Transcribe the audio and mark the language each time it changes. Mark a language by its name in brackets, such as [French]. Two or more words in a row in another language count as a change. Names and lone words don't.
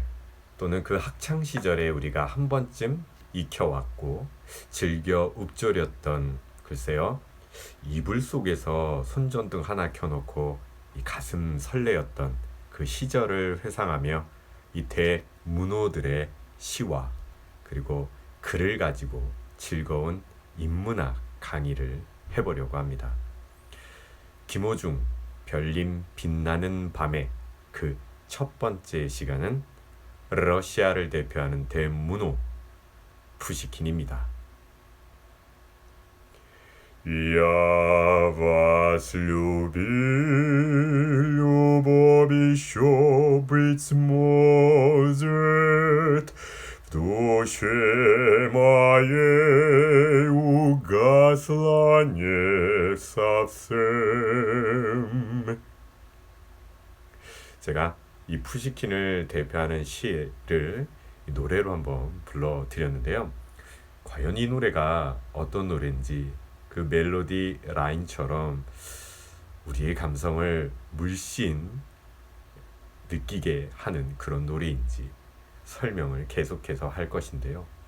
[Korean] 또는 그 학창 시절에 우리가 한 번쯤 익혀왔고 즐겨 읊조렸던, 글쎄요, 이불 속에서 손전등 하나 켜놓고 이 가슴 설레었던 그 시절을 회상하며 이 대문호들의 시와 그리고 글을 가지고 즐거운 인문학 강의를 해보려고 합니다. 김호중 별님 빛나는 밤의 그 첫 번째 시간은 러시아를 대표하는 대문호 푸시킨입니다. [Russian] Я вас любил, любовь еще быть сможет, в душе моей угасла не совсем. [Korean] 제가 이 푸시킨을 대표하는 시를 노래로 한번 불러드렸는데요. 과연 이 노래가 어떤 노래인지, 그 멜로디 라인처럼 우리의 감성을 물씬 느끼게 하는 그런 노래인지 설명을 계속해서 할 것인데요.